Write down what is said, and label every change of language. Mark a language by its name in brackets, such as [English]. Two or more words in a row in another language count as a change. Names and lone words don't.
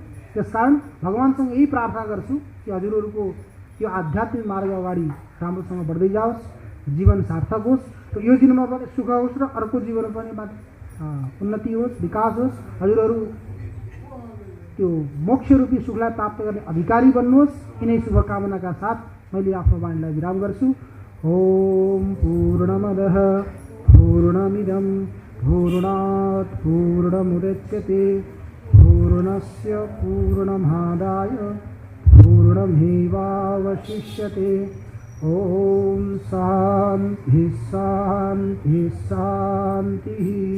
[Nepali] त्यसकारण भगवानसँग यही प्रार्थना गर्छु कि हजुरहरूको यो आध्यात्मिक मार्ग अगाडि राम्रोसँग बढ्दै जाओस्, जीवन सार्थक होस्, र यो जीवनमा पनि सुख होस् र अर्को जीवनमा पनि उन्नति होस्, विकास होस्। हजुरहरू त्यो मोक्षरूपी सुखलाई प्राप्त गर्ने अधिकारी बन्नुहोस्। यिनै शुभकामनाका साथ मैले आफ्नो वाणीलाई विराम गर्छु। [Sanskrit] ओम पूर्णमदः पूर्णमिदं पूर्णात् पूर्णमुदच्यते पूर्णस्य पूर्णमादाय पूर्णमेवावशिष्यते। ओम शांति शांति शांतिः।